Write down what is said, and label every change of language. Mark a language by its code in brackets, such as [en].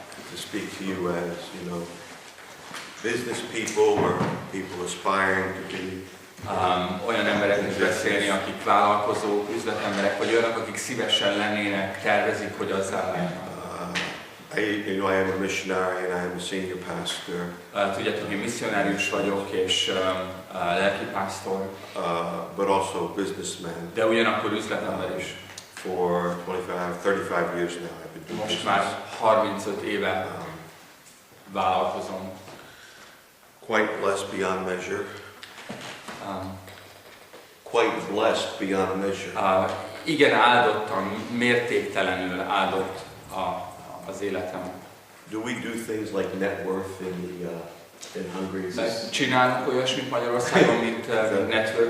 [en] To speak to you as, business people or people aspiring to be. [hu] Olyan embereknek beszélni, akik vállalkozók, üzletemberek, vagy olyanok, akik szívesen lennének, tervezik, hogy azzá legyenek. [en] I am a missionary and I am a senior pastor. [hu] Tudjátok, én misszionárius vagyok és lelkipásztor. [en] But also a businessman. [hu] De ugyanakkor üzletember is. [en] For 35 years now I've been doing [hu] most már 35 éve vállalkozom. [en] Quite blessed beyond measure. Quite blessed beyond measure. [hu] Igen, áldottan, mértéktelenül áldott az életem. [en] Do we do things like net worth in Hungary? [hu] Csinálunk olyasmit Magyarországon, mint net worth.